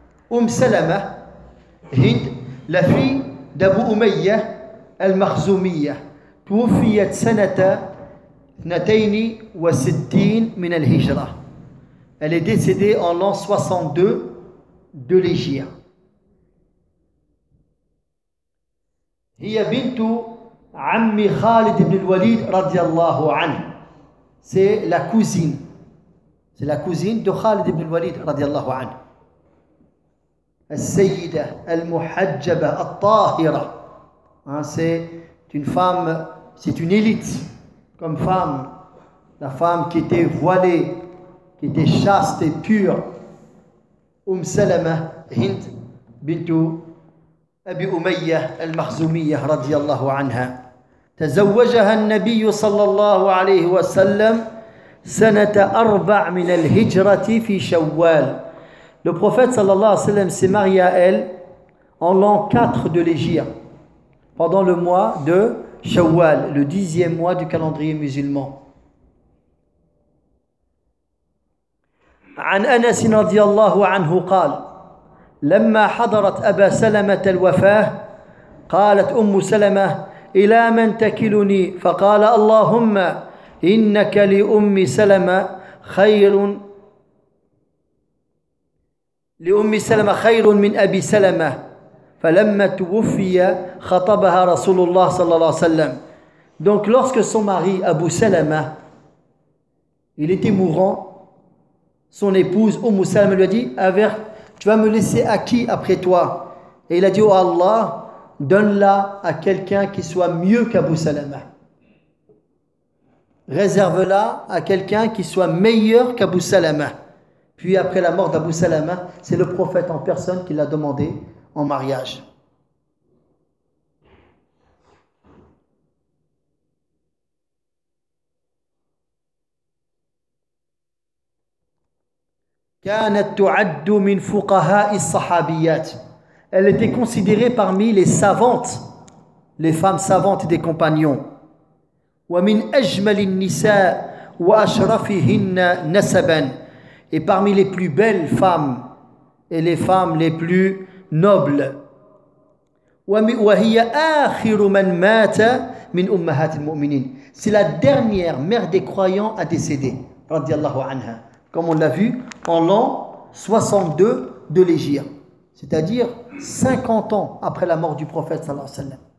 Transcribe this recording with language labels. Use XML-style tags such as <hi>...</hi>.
<fr>Umm Salama Hind, la fille d'Abu Umayya al-Makhzumiyya.</fr> <ar>Toufiyat sanata 62 min al-Hijra.</ar> <fr>Elle est décédée en l'an 62 de l'Hijra.</fr> <ar>هي بنت عم خالد بن الوليد رضي الله عنه.</ar> <fr>C'est la cousine. C'est la cousine de Khalid ibn al-Walid</fr> <ar>رضي الله عنه. السيدة المحجبة الطاهرة.</ar> <fr>C'est une femme, c'est une élite comme femme. La femme qui était voilée, qui était chaste et pure.</fr> <ar>أم سلمة هند بنت أبي أمية المخزومية رضي الله عنها. تزوجها النبي صلى الله عليه وسلم سنة أربع من الهجرة في شوال.</ar> <fr>Le prophète</fr> <ar>صلى الله عليه وسلم</ar> <fr>s'est marié à elle en l'an 4 de l'Hégire, pendant le mois de Shawwal, le 10e mois du calendrier musulman.</fr> <ar>عن أنس رضي الله عنه قال لما حضرت أبا سلمة الوفاة قالت أم سلمة إلى من تكلني؟ فقال اللهم إنك لأم سلمة خير لأم سلمة خير من أبي سلمة. فلما توفي خطبها رسول الله صلى الله عليه وسلم.</ar> <fr>Donc lorsque son mari Abu Salama, il était mourant, son épouse Umm Salama lui a dit: avec, tu vas me laisser à qui après toi? Et il a dit: oh Allah, donne-la à quelqu'un qui soit mieux qu'Abu Salama. Réserve-la à quelqu'un qui soit meilleur qu'Abu Salama. Puis après la mort d'Abu Salama, c'est le prophète en personne qui l'a demandé en mariage.</fr> <ar>كانت تعد من فقهاء الصحابيات.</ar> <fr>Elle était considérée parmi les savantes, les femmes savantes des compagnons.</fr> <ar>ومن أجمل النساء وأشرفهن نسبا.</ar> <fr>Et parmi les plus belles femmes et les femmes les plus nobles.</fr> <ar>وهي آخر من مات من أمهات المؤمنين.</ar> <fr>C'est la dernière mère des croyants à décéder,</fr> <ar>رضي الله عنها.</ar> <fr>Comme on l'a vu, en l'an 62 de l'Hégire, c'est-à-dire 50 ans après la mort du prophète</fr> <ar>sallallahu alayhi wa sallam.</ar>